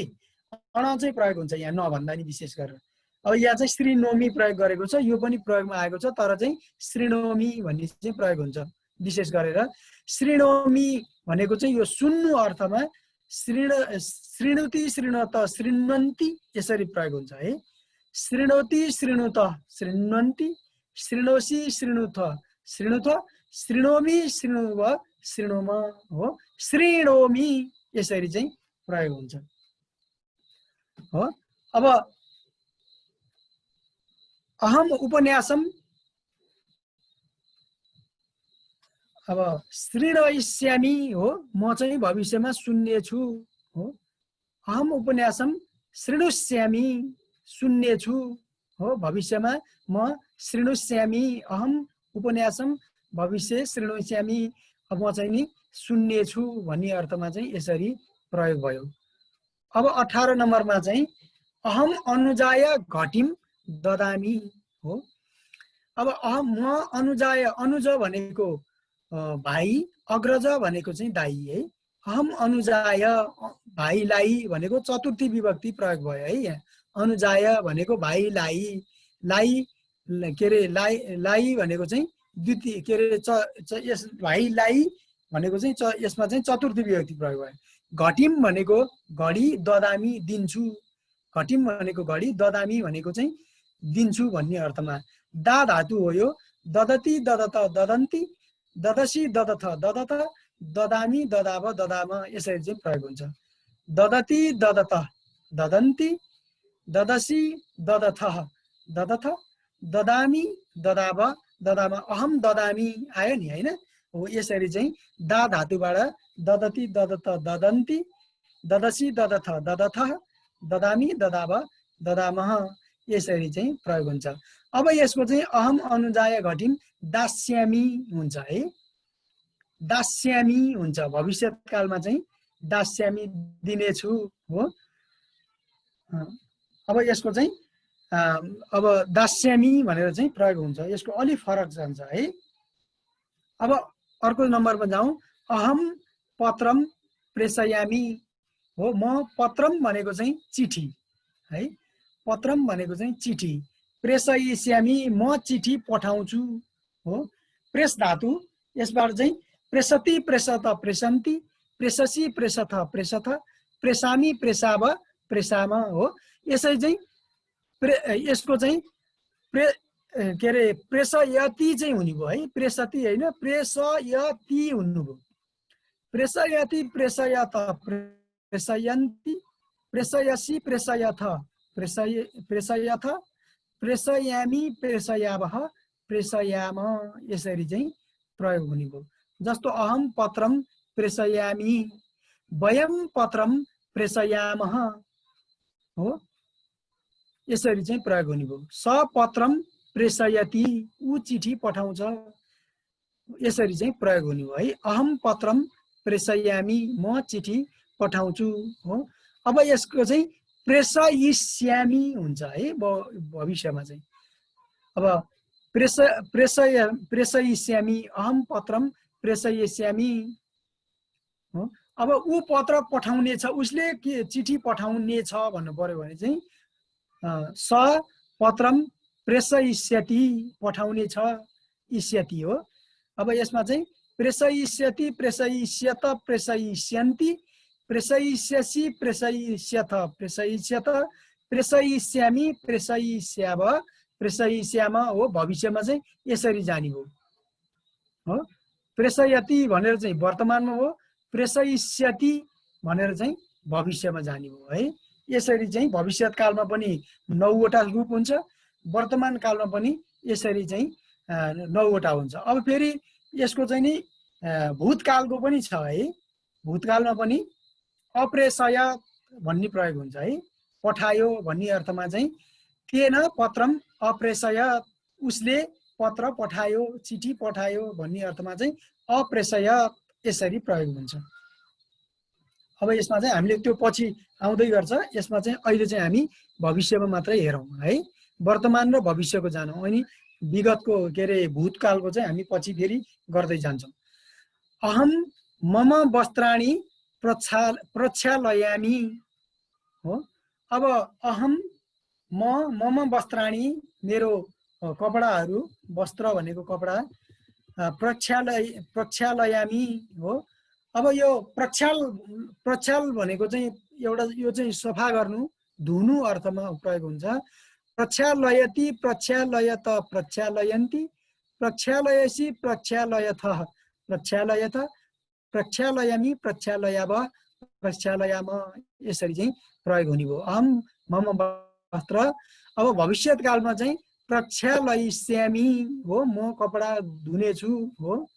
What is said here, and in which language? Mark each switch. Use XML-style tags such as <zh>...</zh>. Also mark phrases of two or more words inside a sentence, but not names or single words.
<ne>अण चाहिँ प्रयोग हुन्छ यहाँ न भन्दा नि विशेष गरेर। अब यहाँ चाहिँ श्रीनोमि प्रयोग गरेको छ, यो पनि प्रयोगमा आएको छ, तर चाहिँ श्रीनोमि भन्ने चाहिँ प्रयोग हुन्छ विशेष गरेर। श्रीनोमि भनेको चाहिँ यो सुन्नु अर्थमा</ne> <sa>श्रीणुति श्रीणत श्रीण्वन्ति</sa> <ne>यसरी प्रयोग हुन्छ है।</ne> <sa>श्रीणोति श्रीणुत श्रीण्वन्ति, श्रीणोसी श्रीणुथ श्रीणुथ, श्रीणोमि श्रीणुव श्रीणोम हो।</sa> <ne>श्रीणोमि यसरी चाहिँ प्रयोग हुन्छ हो। अब</ne> <sa>अहम उपन्यासम,</sa> <ne>अब श्रीणयिष्यामि हो, म चाहिँ भविष्यमा सुन्नेछु हो।</ne> <sa>अहम उपन्यासम शृणुष्यामि,</sa> <ne>सुन्नेछु हो, भविष्यमा म शृणुष्यामि,</ne> <sa>अहम उपन्यासम भविष्य शृणुष्यामि,</sa> <ne>अब म चाहिँ नि सुन्नेछु भन्ने अर्थमा चाहिँ यसरी प्रयोग भयो। अब 18 नम्बरमा चाहिँ</ne> <sa>अहम अनुजाय घटिम ददामी</sa> <ne>हो। अब अहम म अनुजाय, अनुज भनेको भाइ, अग्रज भनेको चाहिँ दाइ है।</ne> <sa>अहम अनुजाय</sa> <ne>भाइलाई भनेको चतुर्थी विभक्ति प्रयोग भयो है। यहाँ अनुजाय भनेको भाइलाई, लाई के अरे लाई भनेको चाहिँ द्वितीय के अरे यस भाइलाई भनेको चाहिँ यसमा चाहिँ चतुर्थी विभक्ति प्रयोग भयो। घटिम भनेको घडी, ददामी दिन्छु। घटिम भनेको घडी, ददामी भनेको चाहिँ दिन्छु भन्ने अर्थमा। दा धातु हो यो।</ne> <sa>ददती, ददत, ददन्ती, ददसी, ददथ, ददत, ददामी, ददाव, ददाम</sa> <ne>यसरी चाहिँ प्रयोग हुन्छ।</ne> <sa>ददती, ददत, ददन्ती, ददसी, ददथ, ददथ, ददामी, ददाव, ददाम। अहम ददामी</sa> <ne>आयो नि हैन। हो यसरी चाहिँ दा धातुबाट</ne> <sa>ददती, ददत, ददन्ती, ददसी, ददथ, ददथ, ददामी, ददाव, ददामः</sa> <ne>यसरी चाहिँ प्रयोग हुन्छ। अब यसको चाहिँ</ne> <sa>अहम अनुजाय घटिम दास्यामी</sa> <ne>हुन्छ है। दास्यामी हुन्छ भविष्यकालमा चाहिँ दास्यामी दिनेछु हो। अब यसको चाहिँ अब दास्यामी भनेर चाहिँ प्रयोग हुन्छ। यसको अलि फरक जान्छ है। अब अर्को नम्बरमा जाउँ।</ne> <sa>अहम पत्रम प्रेषयामी हो।</sa> <ne>म पत्रम भनेको चाहिँ चिठी है। पत्रम भनेको चाहिँ चिठी। प्रेषयिष्यामि म चिठी पठाउँछु हो। प्रेस धातु यसबाट चाहिँ</ne> <sa>प्रेषति, प्रेषत, प्रेषन्ति, प्रेषसी, प्रेषथ, प्रेषथ, प्रेषामी, प्रेषाव, प्रेषाम हो।</sa> <ne>यसै चाहिँ यसको चाहिँ के अरे प्रेषयति चाहिँ हुने भयो है। प्रेषति होइन, प्रेषयति हुनुभयो।</ne> <sa>प्रेषयति, प्रेषयत, प्रेषयन्ति, प्रेषयसी, प्रेषयथ, प्रेषयथ, प्रेषयामी, प्रेषयावः, प्रेषयाम</sa> <ne>यसरी चाहिँ प्रयोग हुने भयो।</ne> <sa>जस्तो अहम पत्रम प्रेषयामी, वयम पत्रम प्रेषयामः हो।</sa> <ne>यसरी चाहिँ प्रयोग हुने भयो।</ne> <sa>स पत्रम प्रेषयति</sa> <ne>ऊ चिठी पठाउँछ यसरी चाहिँ प्रयोग हुने भयो है।</ne> <sa>अहम पत्रम प्रेषयामी</sa> <ne>म चिठी पठाउँछु हो। अब यसको चाहिँ प्रेषयिष्यामि हुन्छ है भविष्यमा चाहिँ। अब प्रेषयिष्यामि,</ne> <sa>अहम पत्रम प्रेषयिष्यामि</sa> <ne>हो। अब ऊ पत्र पठाउने छ, उसले के चिठी पठाउने छ भन्नु पर्यो भने चाहिँ</ne> <sa>स पत्रम प्रेषयिष्यति</sa> <ne>पठाउने छ, इष्यति हो। अब यसमा चाहिँ</ne> <sa>प्रेषयिष्यति, प्रेषयिष्यत, प्रेषयिष्यन्ति, प्रेषयिष्यसि, प्रेषयिष्यथ, प्रेषयिष्यत, प्रेषयिष्यामि, प्रेषयिष्याव, प्रेषयिष्याम हो।</sa> <ne>भविष्यमा चाहिँ यसरी जाने हो। प्रेषयति भनेर चाहिँ वर्तमानमा हो, प्रेषयिष्यति भनेर चाहिँ भविष्यमा जाने हो है। यसरी चाहिँ भविष्यत कालमा पनि 9 वटा रूप हुन्छ, वर्तमान कालमा पनि यसरी चाहिँ 9 वटा हुन्छ। अब फेरि यसको चाहिँ नि भूतकालको पनि छ है। भूतकालमा पनि अप्रेषय भन्ने प्रयोग हुन्छ है। पठायो भन्ने अर्थमा चाहिँ</ne> <sa>तेन पत्रम अप्रेषय,</sa> <ne>उसले पत्र पठायो, चिठी पठायो भन्ने अर्थमा चाहिँ अप्रेषय यसरी प्रयोग हुन्छ। अब यसमा चाहिँ हामीले त्यो पछि आउँदै गर्छ। यसमा चाहिँ अहिले चाहिँ हामी भविष्यमा मात्रै हेरौँ है। वर्तमान र भविष्यको जानौँ अनि विगतको के अरे भूतकालको चाहिँ हामी पछि फेरि गर्दै जान्छौँ।</ne> <sa>अहम मम वस्त्राणि प्रक्षालयामि हो।</sa> <ne>अब</ne> <sa>अहम मम वस्त्राणि</sa> <ne>मेरो कपडाहरू, वस्त्र भनेको कपडा, प्रक्षालयामि हो। अब यो प्रक्षाल भनेको चाहिँ एउटा यो चाहिँ सफा गर्नु, धुनु अर्थमा प्रयोग हुन्छ।</ne> <sa>प्रक्षालयति, प्रक्षालयत, प्रक्षालयन्ति, प्रक्षालयसि, प्रक्षालयथ, प्रक्षालयथ, प्रक्षालयामि, प्रक्षालयाव, प्रक्षालयाम</sa> <ne>यसरी चाहिँ प्रयोग हुने भयो।</ne> <sa>अहम मम वस्त्र।</sa> <ne>अब भविष्यत कालमा चाहिँ प्रक्षालयिष्यामि हो, म कपडा धुनेछु हो।</ne>